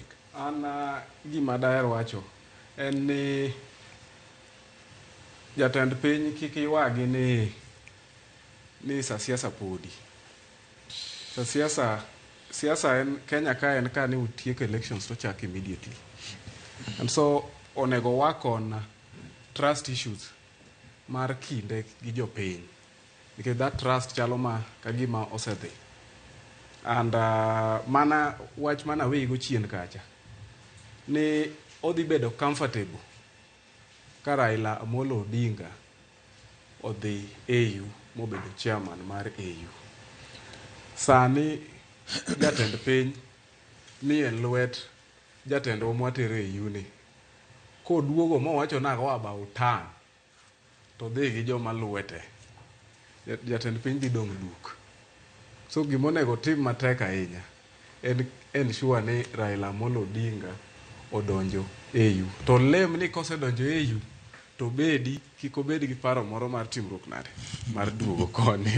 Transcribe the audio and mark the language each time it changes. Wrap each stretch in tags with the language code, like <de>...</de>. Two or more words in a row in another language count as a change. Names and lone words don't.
<luo>An gima daher wacho en ni jatend piny kik ywagi ni siasa podi. Siasa en Kenya ka en ka ni utieko elections to chak immediately.</luo> <en>And so</en> <luo>onego</luo> <en>work on trust issues</en> <luo>mar kinde gi jopiny.</luo> <en>Because that trust</en> <luo>chalo ma kagima osedhi. And mana wach mana wego chien kacha. Ni odhi bedo comfortable ka Raila Amolo Odinga odhi AU mobedo chairman mar AU. Sani jatend piny ni en lwet jatendwa mwatere AU ni. Koduogo mowacho nago</luo> <en>about turn</en> <luo>to dhi gi joma lwete. Jatend piny dhi dong' duk. So gimonego tim matek ahinya en sure ni Raila Amolo Odinga odonjo AU. To lem ni kosedonjo AU to kik obed gi paro moro mar timruok nade mar duogo koni.</luo>